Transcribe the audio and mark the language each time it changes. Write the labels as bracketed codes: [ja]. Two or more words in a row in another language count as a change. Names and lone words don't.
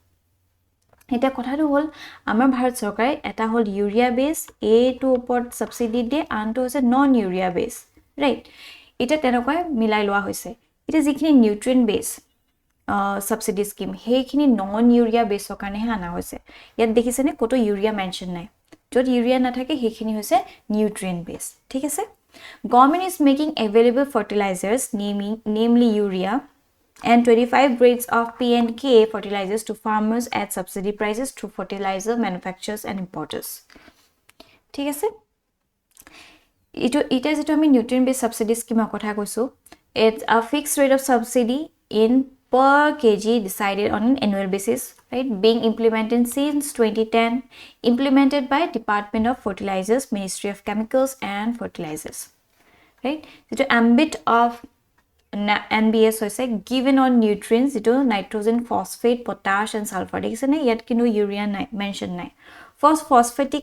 [as] এটা কথাটো হল আমাৰ ভাৰত চৰকাৰে এটা হল [en] urea base [as] এ টু ওপৰত সাবসিডি দিয়ে আনটো হৈছে [en] non urea base [as] ৰাইট এটা তেনেকৈ মিলাই লোৱা হৈছে এটা যিখিনি [en] nutrient base subsidy scheme [as] হেইখিনি [en] non urea [as] বেসৰ কাৰণেহে আনা হৈছে ইয়াত দেখিছেনে কতো [en] urea mention [as] নাই যত ইউৰিয়া নাথাকে হেইখিনি হৈছে [en] nutrient base [as] ঠিক আছে [en] government is making available fertilizers namely urea and 25 grades of P and K fertilizers to farmers at subsidy prices to fertilizer manufacturers and importers [as] ঠিক আছে এটা যেটো আমি [en] nutrient based subsidy scheme [as] কথা কৈছো [en] it's a fixed rate of subsidy in per kg decided on an annual basis right being implemented since 2010 implemented by Department of Fertilizers Ministry of Chemicals and Fertilizers right the ambit of NBS hoise given on nutrients ito nitrogen phosphate potash and sulfur [as] দেখিছেনে যত কিনো [en] urea mention nai phosphatic